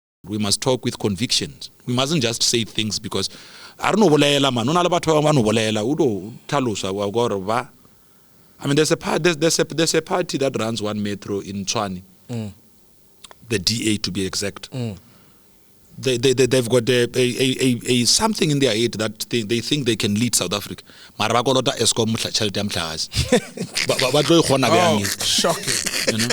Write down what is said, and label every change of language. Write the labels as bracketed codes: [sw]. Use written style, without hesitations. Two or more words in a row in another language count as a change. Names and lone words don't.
[en] We must talk with convictions. We mustn't just say things because I don't know bolela man. [nso] Ona le batho ba no bolela udo tlhalosa wa gore ba. [en] I mean, there's a party that runs one metro in Tshwane, the DA to be exact. They've got a something in their head that they think they can lead South Africa. [nso] Mara ba kolota Eskom tšhelete ya motlakase. Ba tlo ikgona bjang. [en] Shocking. You know?